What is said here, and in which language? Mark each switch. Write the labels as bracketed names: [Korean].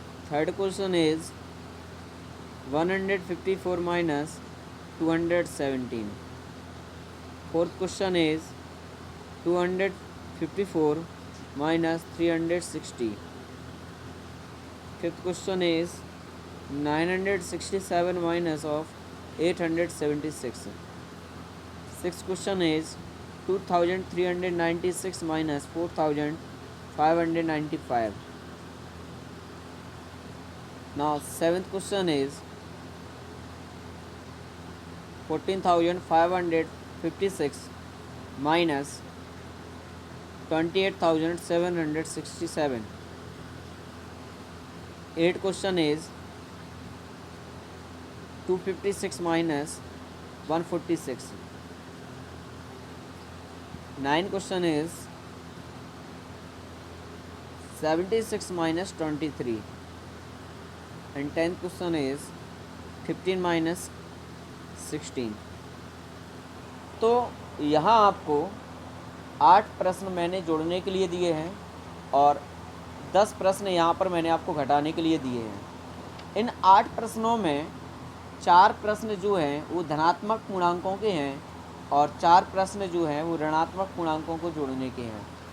[English] Third question is 154 - 217। Fourth question is 254 - 360। Fifth question is 967 minus of 876. Sixth question is 2396 minus 4595. Now seventh question is 14556 minus 28767. Eighth question is 256 minus 146. Ninth question is 76 minus 23. And 10th question is 15 minus 16. [Hindi] तो यहाँ आपको 8 प्रश्न मैंने जोड़ने के लिए दिए हैं और 10 प्रश्न यहाँ पर मैंने आपको घटाने के लिए दिए हैं। इन 8 प्रश्नों में 4 प्रश्न जो हैं वो धनात्मक पूर्णांकों के हैं और 4 प्रश्न जो हैं वो ऋणात्मक पूर्णांकों को जोड़ने के हैं।